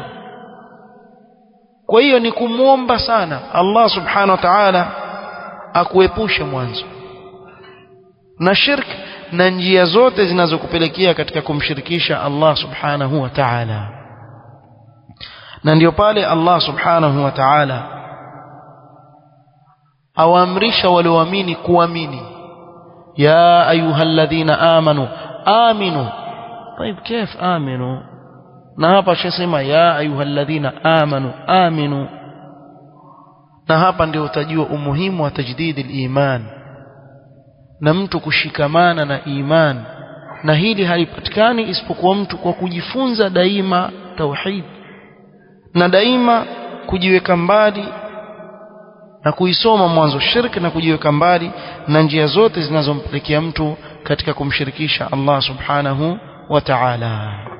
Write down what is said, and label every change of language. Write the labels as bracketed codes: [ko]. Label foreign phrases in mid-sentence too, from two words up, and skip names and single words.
[sw] Kwa hiyo ni kumuomba sana Allah [ar] سبحانه وتعالى [sw] akuepushe mwanzo na shirk na njia zote zinazokupelekea katika kumshirikisha Allah [ar] سبحانه وتعالى. [sw] Na ndio pale Allah [ar] سبحانه وتعالى [sw] awaamrisha walioamini kuamini, [ar] يا أيها الذين آمنوا آمنوا. طيب كيف aminu? [sw] Na hapa shasema [ar] يا أيها الذين آمنوا آمنوا, [sw] na hapa ndio utajua umuhimu wa [ar] تجديد الإيمان [sw] na mtu kushikamana na iman. Na hili halipatikani isipokuwa mtu kwa kujifunza daima tauhid na daima kujiweka mbali na kuisoma mwanzo shirki na kujiweka mbali na njia zote zinazompelekea mtu katika kumshirikisha Allah [ar] سبحانه وتعالى.